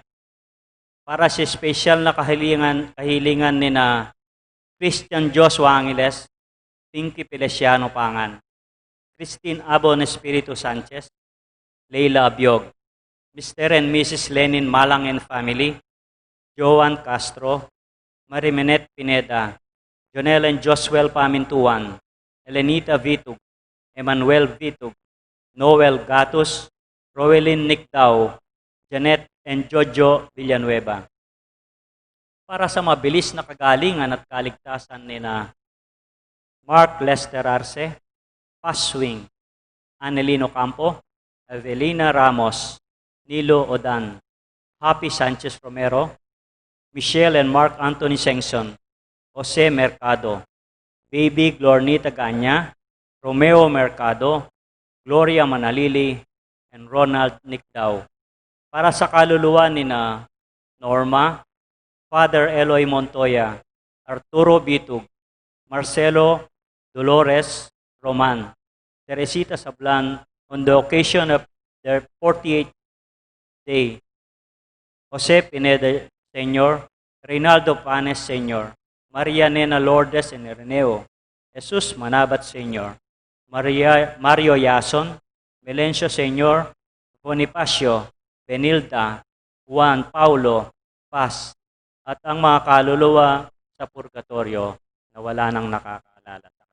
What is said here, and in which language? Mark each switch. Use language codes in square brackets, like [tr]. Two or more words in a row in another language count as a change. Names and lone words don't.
[tl] Para sa special na kahilingan ni na Christian Joshua Angeles, Pinky Feliciano Pangan, Christine Abon Espiritu Sanchez, Leila Abiog, Mr. [en] and Mrs. Lenin Malang and family, Joan Castro, Marimenet Pineda, Jonel and Joswell Pamintuan, Elenita Vitug, Emmanuel Vitug, Noel Gatus, Roelyn Nicdao, Janet and Jojo Villanueva. [tl] Para sa mabilis na kagalingan at kaligtasan ni na Mark Lester Arce, Paswing, Anelino Campo, Evelina Ramos, Nilo Odan, Happy Sanchez Romero, Michelle and Mark Anthony Sengson, Jose Mercado, Baby Glornita Ganya, Romeo Mercado, Gloria Manalili, and Ronald Nicdao. Para sa kaluluwa ni na Norma, Father Eloy Montoya, Arturo Bitug, Marcelo Dolores Roman, Teresita Sablan, [en] on the occasion of their 48th day, [tl] Jose Pineda Sr., Reynaldo Panes Sr., Maria Nena Lourdes and Ireneo, Jesus Manabat Sr., Mario Yason, Melencio Sr., Bonifacio, Benilda, Juan Paulo, Paz, at ang mga kaluluwa sa purgatorio na wala nang nakakaalala.